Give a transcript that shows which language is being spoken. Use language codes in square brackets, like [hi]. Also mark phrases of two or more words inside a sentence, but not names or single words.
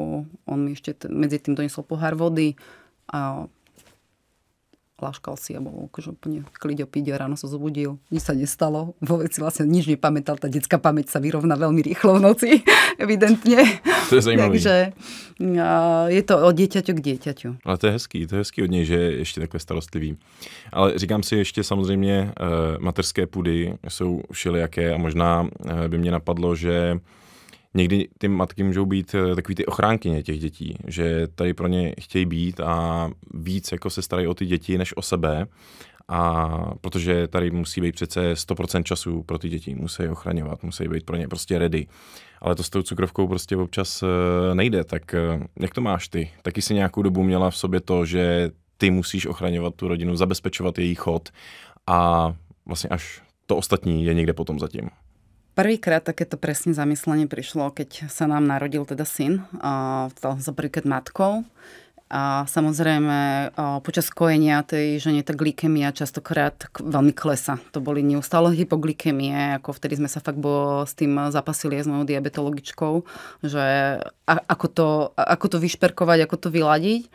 [sk] On mi ešte medzi tým doniesol pohár vody a láškal si a bol akože úplne kľud opiť a ráno sa zobudil. Nič sa nestalo. Vôbec si vlastne nič nepamätal. Tá detská pamäť sa vyrovná veľmi rýchlo v noci. Evidentne. [cs] To je zajímavé. [sk] Takže je to od dieťaťu k dieťaťu. [cs] Ale to je hezký od něj, že je ještě takhle starostlivý. Ale říkám si ještě samozřejmě, mateřské půdy jsou všelijaké a možná by mě napadlo, že někdy ty matky můžou být takový ty ochránkyně těch dětí, že tady pro ně chtějí být a víc jako se starají o ty děti než o sebe. A protože tady musí být přece 100% času pro ty děti, musí je ochraňovat, musí být pro ně prostě ready. Ale to s tou cukrovkou prostě občas nejde, tak jak to máš ty? Taky si nějakou dobu měla v sobě to, že ty musíš ochraňovat tu rodinu, zabezpečovat její chod a vlastně až to ostatní je někde potom zatím. [sk] Prvýkrát takéto presne zamyslenie prišlo, keď sa nám narodil teda syn. Stal som sa prvýkrát matkou. A samozrejme počas kojenia tej žene tá glykemia častokrát veľmi klesa. To boli neustále hypoglykemie, ako vtedy sme sa fakt s tým zapasili s mojou diabetologičkou, že ako to vyšperkovať, ako to vyladiť.